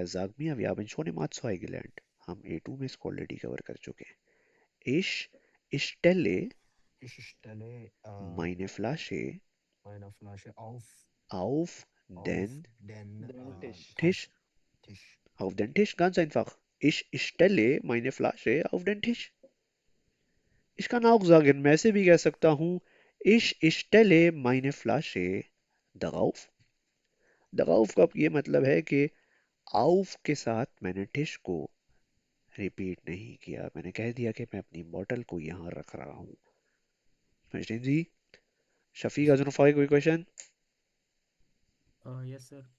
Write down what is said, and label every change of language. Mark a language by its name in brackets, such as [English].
[German] Sag mir, wir haben schon im A2 gelernt। [Hindi] हम A2 में इसको ऑलरेडी कवर कर चुके हैं। [German] Ich stelle Ich stelle meine Flasche meine Flasche auf auf den den Den Tisch. Tisch. Tisch. Auf den Tisch, ganz einfach. Ich stelle meine Flasche auf den Tisch. Ich kann auch sagen, [Hindi] मैं ऐसे भी कह सकता हूँ [German] ich stelle meine Flasche darauf। [Hindi] darauf का ये मतलब है कि auf के साथ मैंने टिश को रिपीट नहीं किया, मैंने कह दिया कि मैं अपनी बॉटल को यहाँ रख रहा हूँ। समझते जी? Shafiq [English] Yes, sir. [Hindi] अजनफाई कोई क्वेश्चन? [English] Yes sir.